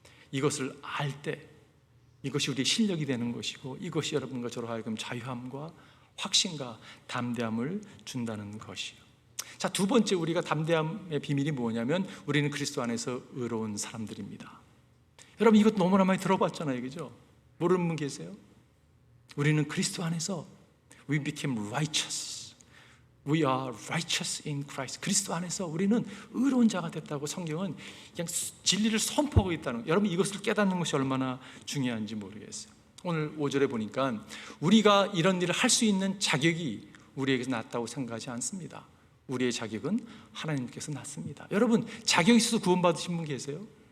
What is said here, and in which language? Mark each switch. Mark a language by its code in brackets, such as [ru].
[ko] 이것을 알 때 이것이 우리의 실력이 되는 것이고, 이것이 여러분과 저로 하여금 자유함과 확신과 담대함을 준다는 것이에요. 자, 두 번째 우리가 담대함의 비밀이 뭐냐면 우리는 그리스도 안에서 의로운 사람들입니다. 여러분 이것 너무나 많이 들어봤잖아요, 그죠? 모르는 분 계세요? 우리는 그리스도 안에서 [en] We became righteous. We are righteous in Christ. [ko] 그리스도 안에서 우리는 의로운 자가 됐다고 성경은 그냥 진리를 선포하고 있다는 거예요. 여러분 이것을 깨닫는 것이 얼마나 중요한지 모르겠어요. 오늘 5절에 보니까 우리가 이런 일을 할 수 있는 자격이 우리에게서 났다고 생각하지 않습니다. 우리의 자격은 하나님께서 났습니다. 여러분 자격이 있어서 구원받으신 분 계세요?